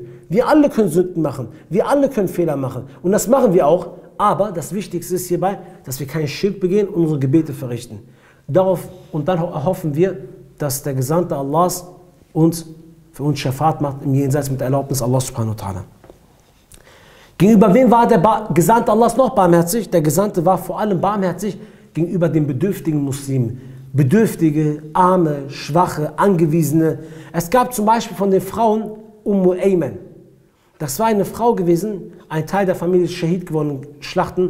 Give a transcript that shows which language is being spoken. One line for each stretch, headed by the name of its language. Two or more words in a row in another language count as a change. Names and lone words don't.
German: Wir alle können Sünden machen. Wir alle können Fehler machen. Und das machen wir auch. Aber das Wichtigste ist hierbei, dass wir keinen Schirk begehen und unsere Gebete verrichten. Und dann erhoffen wir, dass der Gesandte Allahs für uns Schafat macht im Jenseits mit der Erlaubnis Allah
Arabic: سبحانه وتعالى.
German: Gegenüber wem war der Gesandte Allahs noch barmherzig? Der Gesandte war vor allem barmherzig gegenüber den bedürftigen Muslimen. Bedürftige, Arme, Schwache, Angewiesene. Es gab zum Beispiel von den Frauen Ayman. Das war eine Frau gewesen, ein Teil der Familie ist Schahid geworden in Schlachten.